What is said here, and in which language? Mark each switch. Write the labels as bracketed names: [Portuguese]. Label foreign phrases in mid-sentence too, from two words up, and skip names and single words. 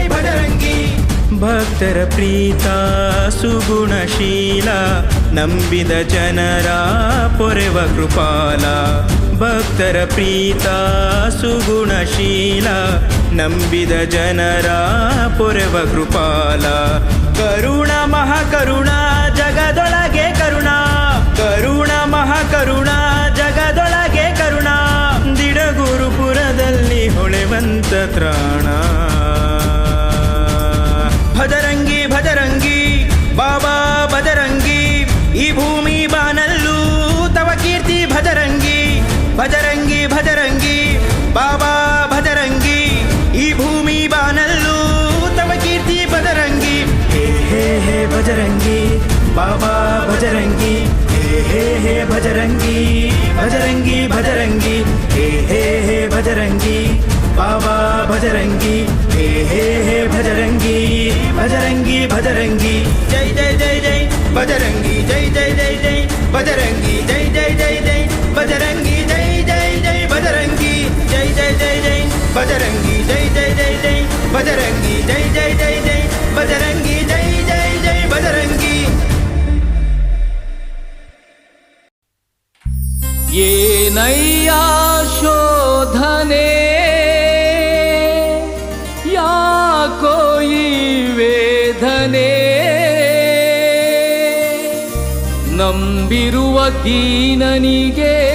[Kannada] ಭಜರಂಗಿ ಭಕ್ತರ ಪ್ರೀತ ಸುಗುಣಶೀಲ ನಂಬಿದ ಜನರ ಪೊರೆವ ಕೃಪಾಲ ಭಕ್ತರ ಪ್ರೀತ ಸುಗುಣಶೀಲ ನಂಬಿದ ಜನರ ಪೊರೆವ ಕೃಪಾಲ ಕರುಣ ಮಹಾಕರುಣ ಜಗದೊಳಗೆ ಕರುಣ ಕರುಣ ಮಹಾಕರುಣ ಜಗದೊಳಗೆ ಕರುಣ ದಿಡಗುರುಪುರದಲ್ಲಿ ಹೊಳೆವಂತ ತ್ರಾಣ ಭಜರಂಗಿ ಭಜರಂಗಿ ಬಾಬಾ ಭಜರಂಗಿ ಈ ಭೂಮಿ ಬಾನಲ್ಲೂ ತವ ಕೀರ್ತಿ ಭಜರಂಗಿ ಭಜರಂಗಿ ಭಜರಂಗಿ ಬಾಬಾ ಭಜರಂಗಿ ಈ ಭೂಮಿ ಬಾನಲ್ಲೂ ತವ ಕೀರ್ತಿ ಭಜರಂಗಿ ಹೇ ಹೇ ಹೇ ಭಜರಂಗಿ ಬಾಬಾ ಭಜರಂಗಿ ಹೇ ಹೇ ಭಜರಂಗಿ ಭಜರಂಗಿ ಭಜರಂಗಿ ಹೇ ಹೇ ಹೇ [Hindi] ಭಜರಂಗಿ बाबा भजरंगी हे भजरंगी भजरंगी भजरंगी जय जय जय जय भजरंगी जय जय जय जय भजरंगी जय जय जय जय भजरंगी जय जय जय भजरंगी जय जय जय जय भजरंगी जय जय जय जय भजरंगी जय जय जय जय भजरंगी जय जय जय भजरंगी [Kannada] ಏನಯ್ಯಾ ಶೋಧನೆ ಯಾಕೋ ಈ ವೇದನೆ ನಂಬಿರುವ ದೀನನಿಗೆ